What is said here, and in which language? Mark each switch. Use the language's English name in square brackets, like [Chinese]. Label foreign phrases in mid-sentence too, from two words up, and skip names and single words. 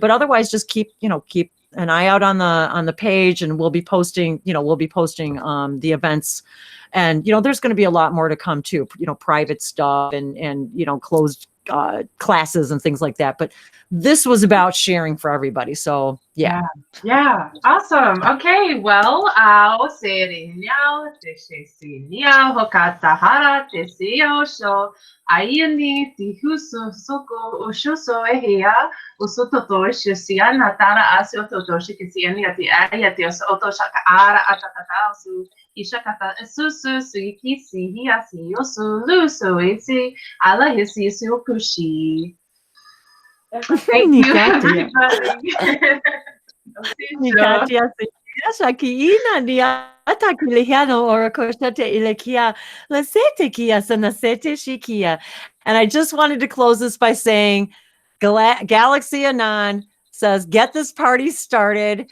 [English] But otherwise, just keep an eye out on the page, and we'll be posting the events. And, you know, there's going to be a lot more to come too, you know, private stuff and you know, closed classes and things like that. But this was about sharing for everybody. So yeah. Yeah. Awesome. Okay. Well, I'll say it in now. Hokatahara teseo sho ayini tihusu soko ushuso ehia usototo shisia natara asio toto shikisiani ati ayati oto shaka ara atatatasu ishakata susu suiki sihia siyosu luso iti ala hisi sukushi. Thank you, everybody. And I just wanted to close this by saying, Galaxy Anon says, get this party started.